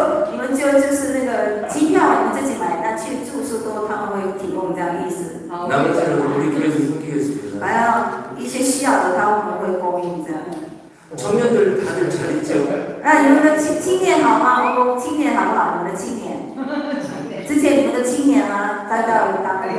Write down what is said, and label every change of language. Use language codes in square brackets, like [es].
[zh] 你们就是那个机票你们自己买，那去住宿都他们会提供这样意思。 [ko] 나머지는 우리 교회에서 섬기겠습니다. [zh] 还有一些需要的，他们会供应这样。 [ko] 청년들 다들 잘 있죠? [zh] 那你们的青年好吗？青年好不好？你们的青年，之前你们的青年啊，待到大概